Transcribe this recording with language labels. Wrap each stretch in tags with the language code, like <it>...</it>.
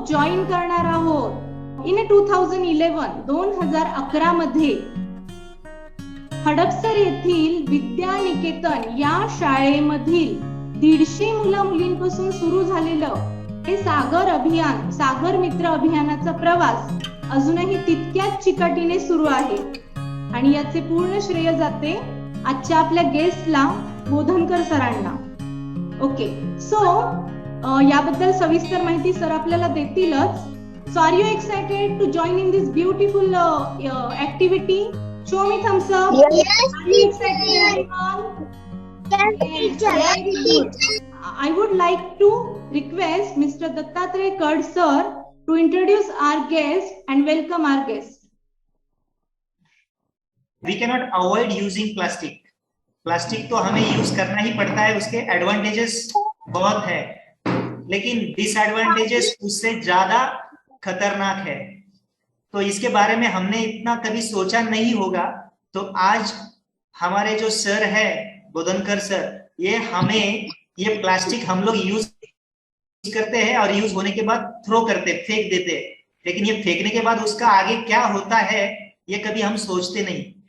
<mr>Join करणार आहोत. In 2011 मध्ये हडपसर येथील विद्यानिकेतन या शाळेमधील 150 मुला मुलींपासून सुरू झालेलं हे सागर अभियान, सागर मित्र अभियानाचा प्रवास अजूनही तितक्याच चिकाटीने सुरू आहे. आणि याचे पूर्ण श्रेय जाते आजच्या आपल्या गेस्टला, बोधनकर सरांना. ओके, सो याबद्दल सविस्तर माहिती सर आपल्याला देतीलच.</mr> <en>So are you excited to join in this beautiful activity? Show me thumbs up. Yes, are you excited, everyone? Yes, teacher. Very good. I would like to request Mr. Dattatreya Kad sir to introduce our guest and welcome our guest. We cannot avoid using plastic.</en> <hi>Plastic तो हमें use करना ही पड़ता है, उसके advantages बहुत है, लेकिन disadvantages उससे ज्यादा खतरनाक है. तो इसके बारे में हमने इतना कभी सोचा नहीं होगा. तो आज हमारे जो सर है बोधनकर सर, ये हमें ये प्लास्टिक हम लोग यूज करते हैं और यूज होने के बाद थ्रो करते, फेंक देते, लेकिन ये फेंकने के बाद उसका आगे क्या होता है ये कभी हम सोचते नहीं.</hi>